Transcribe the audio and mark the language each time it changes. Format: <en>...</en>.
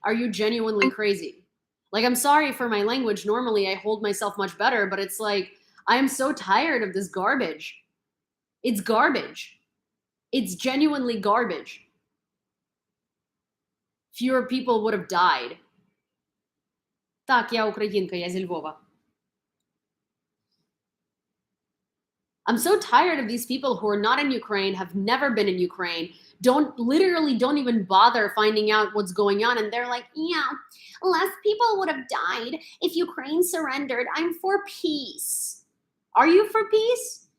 <en>Are you genuinely crazy? Like, I'm sorry for my language. Normally, I hold myself much better, but it's like, I am so tired of this garbage. It's garbage. It's genuinely garbage. Fewer people would have died.</en> <uk>Так, я українка, я зі Львова.</uk> <en>I'm so tired of these people who are not in Ukraine, have never been in Ukraine, don't even bother finding out what's going on. And they're like, yeah, less people would have died if Ukraine surrendered. I'm for peace. Are you for peace?</en>